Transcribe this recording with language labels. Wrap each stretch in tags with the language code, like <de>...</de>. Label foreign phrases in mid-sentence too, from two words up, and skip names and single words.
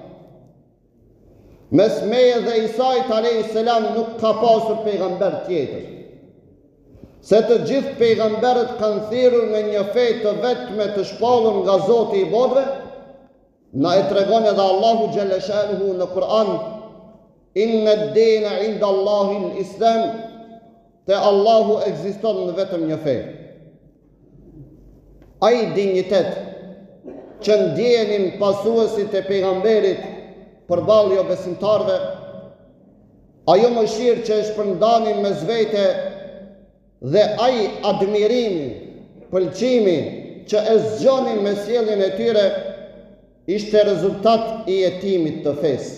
<sq>Mes meje dhe Isait</sq> <ar>عليه السلام</ar> <sq>nuk ka pasur pejgamber tjetër. Se të gjithë pejgamberët kanë thirrur në një fe të vetme të shpallur nga Zoti i botëve, na e tregon edhe Allahu</sq> <ar>جل شأنه</ar> <sq>në Kur'an:</sq> <ar>إن الدين عند الله الإسلام,</ar> <sq>te Allahu ekziston në vetëm një fe. Ai dinjitet që ndjenin pasuesit e pejgamberit përballë jo besimtarve, ajo mëshirë që e shpërndanin mes vete dhe ai admirimi, pëlqimi që e zgjonin me sjelljen e tyre, ishte rezultat i jetimit të fesë.</sq>